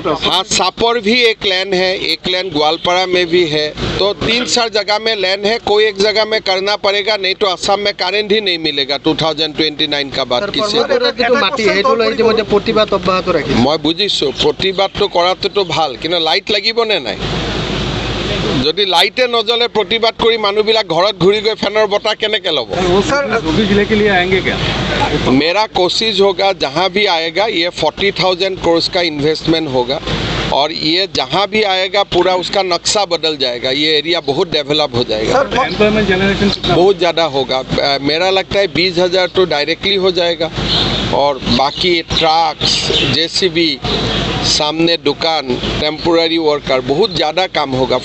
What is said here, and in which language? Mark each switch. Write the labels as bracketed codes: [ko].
[hi] हाँ, सापर भी एक लैंड है, एक लैंड ग्वालपाड़ा में भी है, तो 3-4 जगह में लैंड है। कोई एक जगह में करना पड़ेगा, नहीं तो असम में करेंट ही नहीं मिलेगा 2029 का बाद किसी। [as] मैं बुझिছোঁ प्रतिबादটো কৰাটোতো ভাল, কিন্তু লাইট লাগিবনে নাই? যদি লাইটে নজ্বলে প্ৰতিবাদ কৰি মানুহবিলাক ঘৰত ঘূৰি গৈ ফেনৰ বতাহ কেনেকৈ ল'ব? [hi] मेरा कोशिश होगा जहाँ भी आएगा ये 40,000 करोड़ का इन्वेस्टमेंट होगा, और ये जहाँ भी आएगा पूरा उसका नक्शा बदल जाएगा। ये एरिया बहुत डेवलप हो जाएगा, एम्प्लॉयमेंट जनरेशन बहुत ज़्यादा होगा। मेरा लगता है 20,000 तो डायरेक्टली हो जाएगा, और बाकी ट्रक्स, JCB, सामने दुकान, टेम्पोररी वर्कर, बहुत ज़्यादा काम होगा।